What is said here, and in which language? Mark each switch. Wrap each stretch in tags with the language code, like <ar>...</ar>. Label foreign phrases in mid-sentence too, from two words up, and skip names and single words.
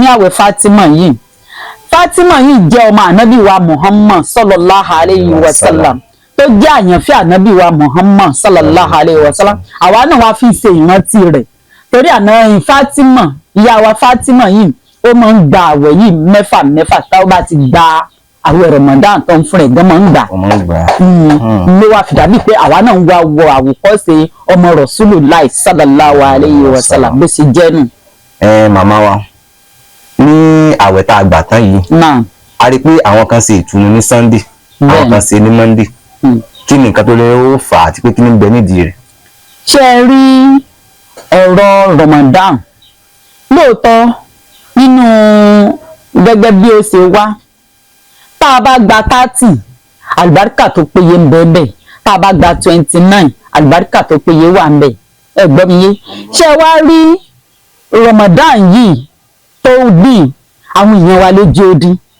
<yo>àwẹ̀ Fátímà yìí jẹ́ ọmọ ànábì wa Muhammad</yo> <ar>صلى الله عليه وسلم</ar> <yo>tó jẹ́ àyànfẹ́ ànábì wa Muhammad</yo> <ar>صلى الله عليه وسلم</ar> <yo>àwa náà wá fi ṣe ìrántí rẹ̀ torí àná Fátímà ìyá wa Fátímà yìí ó máa ń gba àwẹ̀ yìí 6 tá ó bá ti gba àwẹ̀ Ramadan tó ń fún rẹ̀ gan máa ń gbà ló wá fi dàbí pé àwa náà ń wá wọ àwòkọ́ṣe ọmọ</yo> <ar>رسول الله صلى الله عليه وسلم</ar> <yo>bó ṣe jẹ́ nù. Màmá wa ní àwẹ̀ tá a gbà tán yìí a rí i pé àwọn kan ṣe ìtùnú ní Sunday àwọn kan ṣe ní Monday kí ni nǹkan tó lè ó fà á àti pé kí ni ń bẹ nídìí rẹ̀. ṣé ẹ rí ọ̀rọ̀ Ramadan lóòótọ́ nínú gẹ́gẹ́ bí ó ṣe wá tá a bá gba 30 àlùbáríkà tó péye ń bẹ bẹ́ẹ̀ tá a bá gba 29 àlùbáríkà tó péye wà ń bẹ ẹ gbọ́ mi yé ṣé ẹ wá rí Ramadan yìí tó dín àwọn èèyàn wa lójú odi</yo>